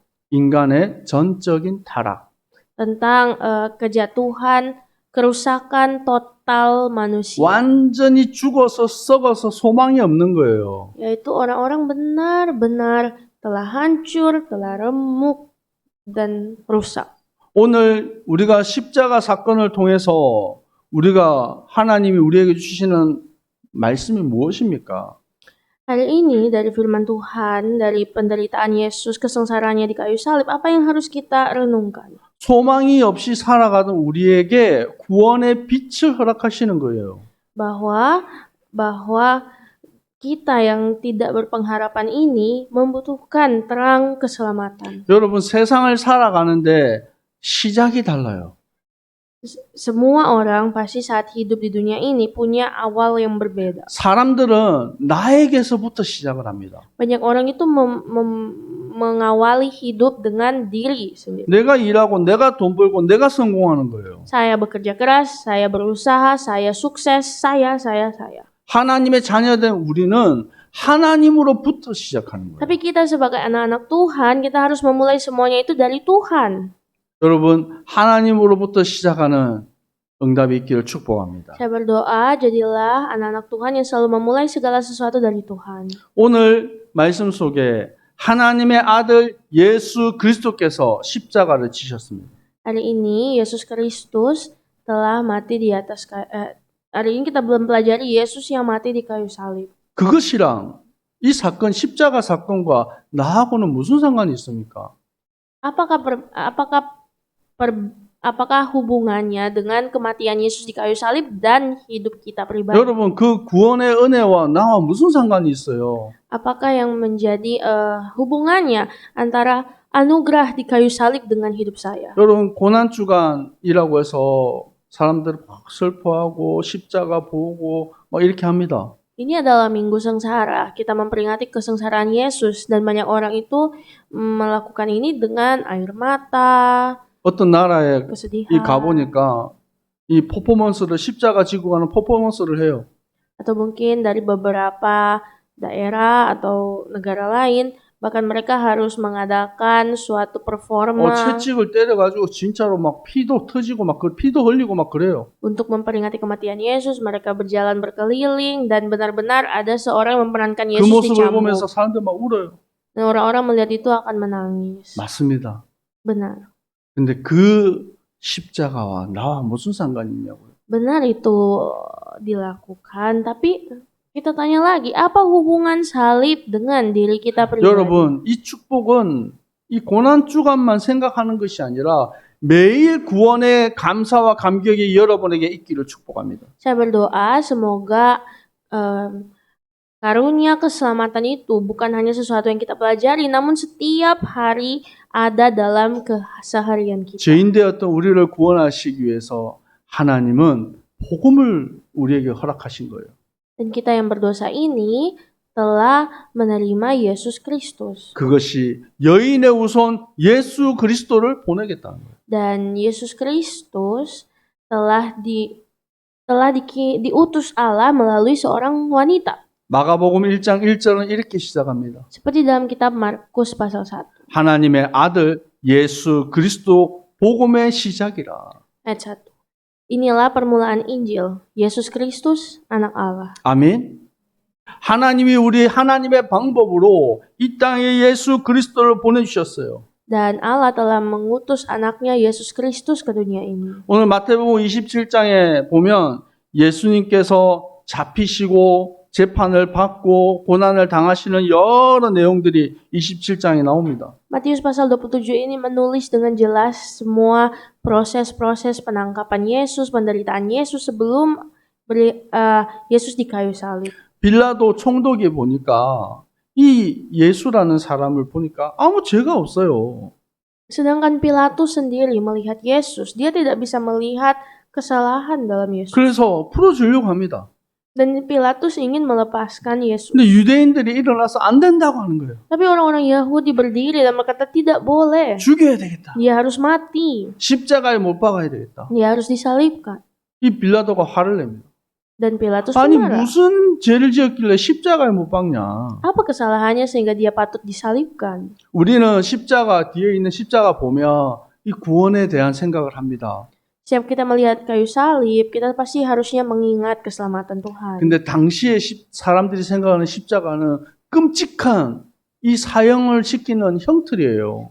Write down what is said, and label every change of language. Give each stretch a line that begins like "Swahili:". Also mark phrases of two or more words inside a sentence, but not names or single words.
Korean: 인간의 전적인 타락.
Indonesian: tentang kejatuhan, kerusakan total manusia.
Korean: 완전히 죽어서 썩어서 소망이 없는 거예요.
Indonesian: Yaitu orang-orang benar-benar telah hancur, telah remuk dan rusak.
Korean: 오늘 우리가 십자가 사건을 통해서 우리가 하나님이 우리에게 주시는 말씀이 무엇입니까?
Indonesian: Hari ini dari firman Tuhan, dari penderitaan Yesus, kesengsaraannya di kayu salib, apa yang harus kita renungkan?
Korean: 소망이 없이 살아가던 우리에게 구원의 빛을 허락하시는 거예요.
Indonesian: Bahwa kita yang tidak berpengharapan ini membutuhkan terang keselamatan.
Korean: 여러분, 세상을 살아가는데 시작이 달라요.
Indonesian: Semua orang pasti saat hidup di dunia ini punya awal yang berbeda.
Korean: 사람들은 나에게서부터 시작을 합니다.
Indonesian: Banyak orang itu mengawali hidup dengan diri sendiri.
Korean: 내가 일하고 내가 돈 벌고 내가 성공하는 거예요.
Indonesian: Saya bekerja keras, saya berusaha, saya sukses, saya.
Korean: 하나님의 자녀된 우리는 하나님으로부터 시작하는 거예요.
Indonesian: Tapi kita sebagai anak-anak Tuhan, kita harus memulai semuanya itu dari Tuhan.
Korean: 여러분, 하나님으로부터 시작하는 응답이 있기를 축복합니다.
Indonesian: Saya berdoa, jadilah anak-anak Tuhan yang selalu memulai segala sesuatu dari Tuhan.
Korean: 오늘 말씀 속에 하나님의 아들 예수 그리스도께서 십자가를 지셨습니다.
Indonesian: Hari ini Yesus Kristus telah mati di atas hari ini kita belum pelajari Yesus yang mati di kayu salib.
Korean: 그것이랑 이 사건 십자가 사건과 나하고는 무슨 상관이 있습니까?
Indonesian: Apakah hubungannya dengan kematian Yesus di kayu salib dan hidup kita pribadi?
Korean: 여러분, 그 구원의 은혜와 나와 무슨 상관이 있어요?
Indonesian: Apakah yang menjadi hubungannya antara anugerah di kayu salib dengan hidup saya?
Korean: 여러분, 고난주간이라고 해서 사람들 막 슬퍼하고 십자가 보고 막 이렇게 합니다.
Indonesian: Ini adalah minggu sengsara. Kita memperingati kesengsaraan Yesus dan banyak orang itu melakukan ini dengan air mata,
Korean: 어떤 나라에
Indonesian: kesedihan.
Korean: 가보니까 이 퍼포먼스를 십자가 지고 가는 퍼포먼스를 해요.
Indonesian: Atau mungkin dari beberapa daerah atau negara lain, Bahkan mereka harus mengadakan suatu performa
Korean: 채찍을 때려가지고 진짜로 막 피도 터지고 막 피도 흘리고 막 그래요.
Indonesian: untuk memperingati kematian Yesus. Mereka berjalan berkeliling dan benar-benar ada seorang yang memerankan
Korean: 그
Indonesian: Yesus
Korean: 모습을 보면서
Indonesian: dicambuk.
Korean: 사람들 막 울어요.
Indonesian: Dan orang-orang melihat itu akan menangis.
Korean: 맞습니다.
Indonesian: Benar.
Korean: 근데 그 십자가와 나와 무슨 상관이 있냐고요.
Indonesian: Benar itu dilakukan, tapi kita tanya lagi, apa hubungan salib dengan diri kita pribadi?
Korean: 여러분, 이 축복은 이 고난 주간만 생각하는 것이 아니라 매일 구원의 감사와 감격이 여러분에게 있기를 축복합니다.
Indonesian: Saya berdoa semoga karunia keselamatan itu bukan hanya sesuatu yang kita pelajari, namun setiap hari ada dalam keseharian kita.
Korean: 죄인되었던 우리를 구원하시기 위해서 하나님은 복음을 우리에게 허락하신 거예요.
Indonesian: Dan kita yang berdosa ini telah menerima Yesus Kristus.
Korean: 그것이 여인의 우선 예수 그리스도를 보내겠다는 거예요.
Indonesian: Dan Yesus Kristus telah diutus Allah melalui seorang wanita.
Korean: 마가복음 1장 1절은 이렇게 시작합니다.
Indonesian: Seperti dalam kitab Markus pasal 1.
Korean: 하나님의 아들 예수 그리스도 복음의 시작이라.
Indonesian: Ayat 1. Inilah permulaan Injil, Yesus Kristus, anak Allah.
Korean: 아멘. 하나님이 우리 하나님의 방법으로 이 땅에 예수 그리스도를 보내주셨어요.
Indonesian: Dan Allah telah mengutus anaknya Yesus Kristus ke dunia ini.
Korean: 오늘 마태복음 27장에 보면 예수님께서 잡히시고 재판을 받고 고난을 당하시는 여러 내용들이 27장에 나옵니다.
Indonesian: Matius pasal 27 ini menulis dengan jelas semua proses-proses penangkapan Yesus, penderitaan Yesus sebelum Yesus di kayu salib.
Korean: 빌라도 총독이 보니까 이 예수라는 사람을 보니까 아무 죄가 없어요.
Indonesian: Sedangkan Pilatus sendiri melihat Yesus, dia tidak bisa melihat kesalahan dalam Yesus.
Korean: 그래서 풀어주려고 합니다.
Indonesian: Dan Pilatus ingin melepaskan Yesus.
Korean: 근데 유대인들이 일어나서 안 된다고 하는 거예요.
Indonesian: Tapi orang-orang Yahudi berdiri dan berkata tidak boleh.
Korean: 죽여야 되겠다.
Indonesian: Dia harus mati.
Korean: 십자가에 못 박아야 되겠다.
Indonesian: Dia harus disalibkan.
Korean: 이 빌라도가 화를 냅니다.
Indonesian: Dan Pilatus
Korean: 아니
Indonesian: marah.
Korean: 무슨 죄를 지었길래 십자가에 못 박냐.
Indonesian: Apa kesalahannya sehingga dia patut disalibkan?
Korean: 우리는 십자가 뒤에 있는 십자가 보면 이 구원에 대한 생각을 합니다.
Indonesian: Setiap kita melihat kayu salib, kita pasti harusnya mengingat keselamatan Tuhan.
Korean: 근데 당시에 사람들이 생각하는 십자가는 끔찍한 이 사형을 시키는 형틀이에요.